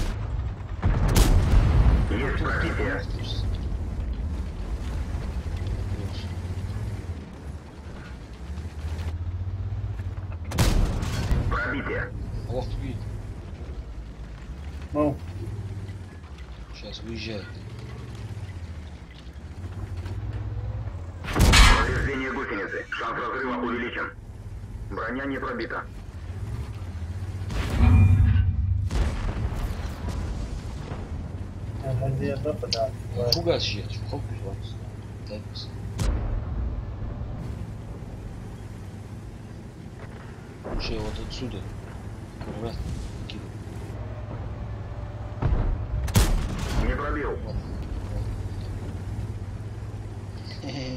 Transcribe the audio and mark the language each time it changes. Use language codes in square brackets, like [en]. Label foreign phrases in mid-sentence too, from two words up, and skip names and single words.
[ru] Есть пробитие. Пробитие. Ох, видит. Ну, Сейчас выезжает. Повреждение гусеницы. Шанс разрыва увеличен. Броня не пробита. [tr] hadi ya da подать. [ru] Фугас едет. Хоп, вот. Так. Уже вот отсюда. Аккуратно. Кидаю. Не пробил. Вот. Хе-хе.